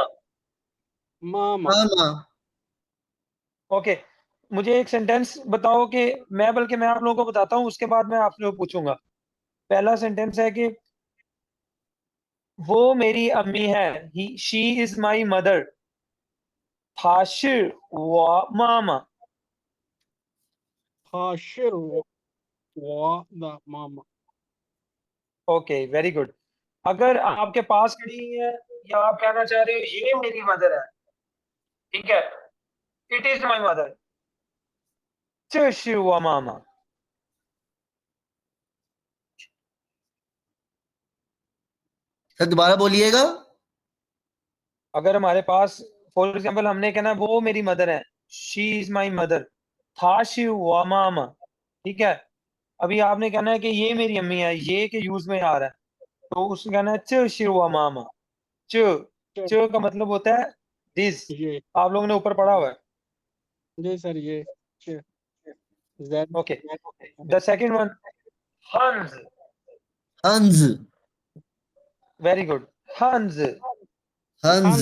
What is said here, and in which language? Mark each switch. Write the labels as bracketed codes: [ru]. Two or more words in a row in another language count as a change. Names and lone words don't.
[zh] Mama. मामा [hi] ओके. मुझे एक सेंटेंस बताओ कि बल्कि मैं आप लोगों को बताता हूँ, उसके बाद मैं आप लोगों को पूछूंगा. पहला सेंटेंस है कि वो मेरी अम्मी है, [en] he she is my mother. [zh] 她是我妈妈. 她妈妈. [en] OK, very good. [hi] अगर आपके पास खड़ी है, या आप कहना चाह रहे हो ये मेरी मदर है, ठीक है? [en] it is my mother. [zh] 这是我妈妈. [hi] सर दोबारा बोलिएगा। अगर हमारे पास, [en] for example, [hi] हमने कहना वो मेरी मदर है, [en] she is my mother. [zh] 她是我妈妈, [hi] ठीक है? अभी आपने कहना है कि ये मेरी अम्मी है, ये के यूज में आ रहा है, तो उसने कहना है [zh] 这是我妈妈. [hi] 这 का मतलब होता है दिस. ये आप लोगों ने ऊपर पढ़ा हुआ है, ये सर ये Z [en] OK. The second one, हंस. [zh] हंस [en] very good. हंस. [zh] हंस